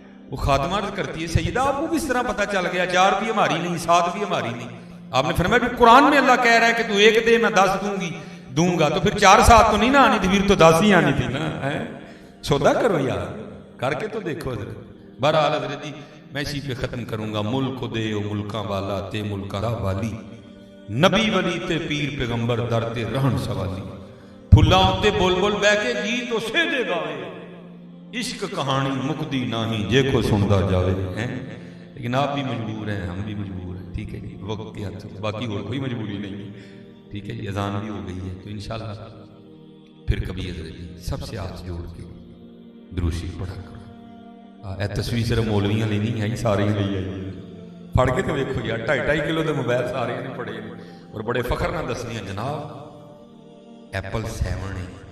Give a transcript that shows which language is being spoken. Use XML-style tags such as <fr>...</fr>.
<ur>وہ خادمہ عرض کرتی ہے سیدہ آپ کو کس طرح پتہ چل گیا 4 بھی ہماری نہیں 7 بھی ہماری نہیں؟ آپ نے فرمایا کہ قرآن میں اللہ کہہ رہا ہے کہ تو 1 دے میں 10 دوں گا, تو پھر 4 7 تو نہیں نہ آنی تھی, پھر تو 10 ہی آنی تھی نا. سودا کرو یار, کر کے تو دیکھو. حضرت بہرحال حضرت جی میں اسی پہ ختم کروں گا.</ur> <pa>ملک دے او ملکاں والا تے ملکاں دا والی, نبی ولی تے پیر پیغمبر در تے رہن سوالی, پھلاں تے بول بول بہ کے گیت تو سے دے گاوے, عشق کہانی مکدی نہیں جے کو سندا جاوے.</pa> <ur>لیکن آپ بھی مجبور ہیں, ہم بھی مجبور ہیں. ٹھیک ہے جی, وقت کے حد تک باقی اور کوئی مجبوری نہیں. ٹھیک ہے جی, اذان بھی ہو گئی ہے, تو انشاءاللہ پھر کبھی حضرت جی سب سے ہاتھ جوڑ کے درود شریف پڑھا کرو.</ur> <pa>اے تصویر صرف مولویاں لی نہیں ہے, سارے ہی لئی آئی. پڑھ کے تو دیکھو یار 2.5 کلو دے موبائل سارے نے پڑھے اور بڑے فخر نہ دسنیاں جناب ایپل 7 ہے.</pa>